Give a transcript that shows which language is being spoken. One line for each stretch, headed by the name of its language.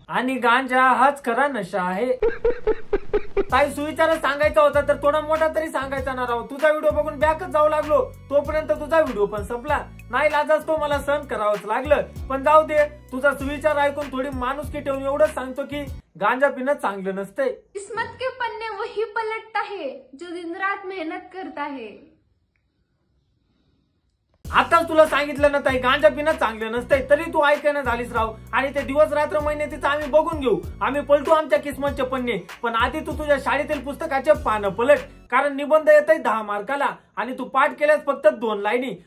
Marathi: आणि गांजा हाच खरा नशा आहे। ताई सुविचार सांगायचा होता तर थोडा मोठा तरी सांगायचा ना राव। तुझा व्हिडिओ बघून बॅकच जाऊ लागलो तोपर्यंत तुझा व्हिडिओ पण संपला। नाही लाजाच तो मला सहन करावंच लागलं पण जाऊ दे। तुझा सुविचार ऐकून थोडी माणुसकी ठेवून एवढंच सांगतो की गांजा पिणं चांगलं नसते।
Hindi: किस्मत के पन्ने वही पलटता है जो दिन रात मेहनत करता है।
Marathi: आताच तुला सांगितलं ना ताई गांजा पिणं चांगलं नसतंय तरी तू ऐकायला झालीस राव। आणि ते दिवस रात्र महिने तिचं आम्ही बघून घेऊ। आम्ही पलटू आमच्या किस्मतचे पन्ने पण आधी तू तुझ्या शाळेतील पुस्तकाचे पानं पलट। कारण निबंध येतय 10 मार्काला आणि तू पाठ केल्यास फक्त 2 लाईनी।